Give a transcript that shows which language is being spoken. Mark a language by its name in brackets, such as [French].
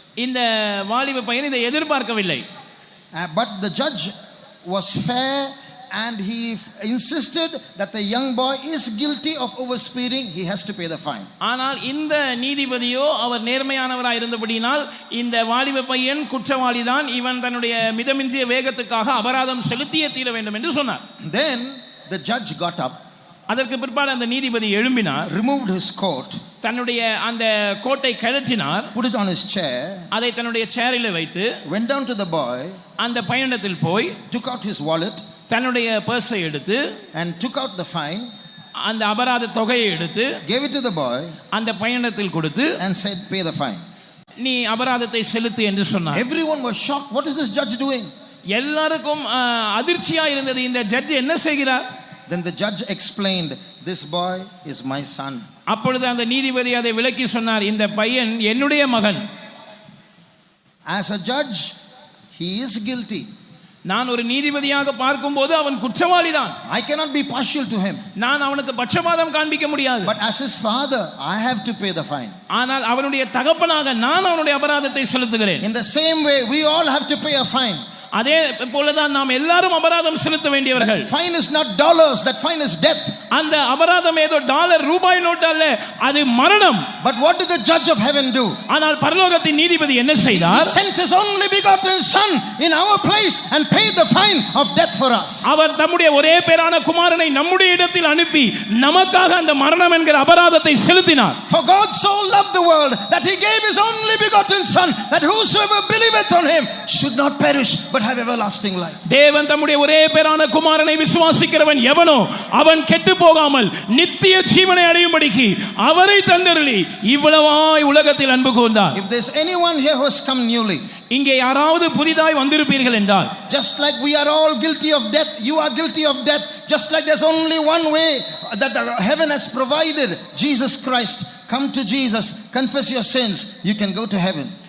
[Tamil] இந்த வாலிப பையன் இதை எதிர்பார்க்கவில்லை. [English] But the judge was fair and he insisted that the young boy is guilty of overspeeding. He has to pay the fine. [Tamil] ஆனால் இந்த நீதிபதியோ அவர் நேர்மையானவராய் இருந்தபடியினால் இந்த வாலிப பையன் குற்றவாளிதான், இவன் தன்னுடைய மிதமிஞ்சிய வேகத்துக்காக அபராதம் செலுத்தியே தீர வேண்டும் என்று சொன்னார். [English] Then the judge got up. [Tamil] அதற்கு பிற்பாடு அந்த நீதிபதி எழும்பினார். [English] Removed his coat. [Tamil] தன்னுடைய அந்த கோட்டை கழற்றினார். [English] Put it on his chair. [Tamil] அதை தன்னுடைய சேரில் வைத்து [English] went down to the boy. [Tamil] அந்த பையனிடத்தில் போய் [English] took out his wallet. [Tamil] தன்னுடைய பர்ஸை எடுத்து [English] and took out the fine. [Tamil] அந்த அபராத தொகையை எடுத்து [English] gave it to the boy. [Tamil] அந்த பையனிடத்தில் கொடுத்து [English] and said, pay the fine. [Tamil] நீ அபராதத்தை செலுத்து என்று சொன்னார். [English] Everyone was shocked. What is this judge doing? [Tamil] எல்லாருக்கும் அதிர்ச்சியா இருந்தது, இந்த ஜட்ஜ் என்ன செய்கிறார்? [English] Then the judge explained, this boy is my son. [Tamil] அப்பொழுது அந்த நீதிபதி அதை விளக்கி சொன்னார், இந்த பையன் என்னுடைய மகன். [English] As a judge, he is guilty. [Tamil] நான் ஒரு நீதிபதியாக பார்க்கும்போது அவன் குற்றவாளிதான். [English] I cannot be partial to him. [Tamil] நான் அவனுக்கு பட்சபாதம் காண்பிக்க முடியாது. [English] But as his father, I have to pay the fine. [Tamil] ஆனால் அவனுடைய தகப்பனாக நான் அவனுடைய அபராதத்தை செலுத்துகிறேன். [English] In the same way, we all have to pay a fine. [Tamil] அதே போலதான் நாம் எல்லாரும் அபராதம் செலுத்த வேண்டியவர்கள். [English] That fine is not dollars, that fine is death. [Tamil] அந்த அபராதம் ஏதோ டாலர் ரூபாய் நோட் அல்ல, அது மரணம். [English] But what did the judge of heaven do? [Tamil] ஆனால் பரலோகத்தின் நீதிபதி என்ன செய்தார்? [English] He sent his only begotten son in our place and paid the fine of death for us. [Tamil] அவர் தம்முடைய ஒரே பேரான குமாரனை நம்முடைய இடத்தில் அனுப்பி நமக்காக அந்த மரணம் என்கிற அபராதத்தை செலுத்தினார். [English] For God so loved the world that he gave his only begotten son, that whosoever believeth on him should not perish but have everlasting life. [Tamil] தேவன் தம்முடைய ஒரே பேரான குமாரனை விசுவாசிக்கிறவன் எவனோ அவன் கெட்டு போகாமல் நித்திய ஜீவனை அடையும்படிக்கு அவரை தந்தருளி இவ்வளவாய் உலகத்தில் அன்பு கூர்ந்தார். [English] If there's anyone here who has come newly, [Tamil] இங்கே யாராவது புதிதாய் வந்திருப்பீர்கள் என்றால், [English] just like we are all guilty of death, you are guilty of death, just like there's only one way that heaven has provided, Jesus Christ. Come to Jesus, confess your sins, you can go to heaven.